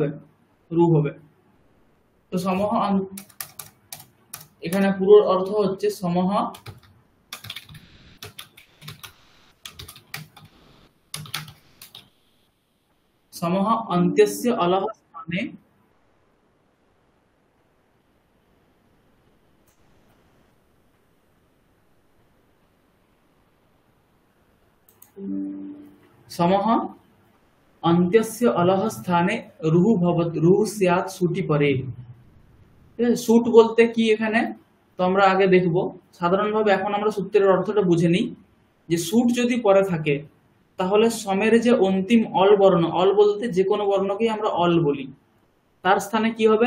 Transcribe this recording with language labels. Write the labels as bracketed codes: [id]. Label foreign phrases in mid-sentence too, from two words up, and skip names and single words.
[bn] রূপ হবে। তো সমহ এখানে পুরো অর্থ হচ্ছে সমহ [sa] সমহ অন্ত্যস্য অলহ স্থানে समः अन्त्यस्य अलह স্থানে রুহু ভবত, রুহু স্যাৎ সুটি পরে। [bn] সুট বলতে কি এখানে তো আমরা আগে দেখব। সাধারণভাবে এখন আমরা সূত্রের অর্থটা বুঝে নিই, যে সুট যদি পরে থাকে তাহলে সমের যে অন্তিম অল বর্ণ, অল বলতে যে কোনো বর্ণকেই আমরা অল বলি, তার স্থানে কি হবে?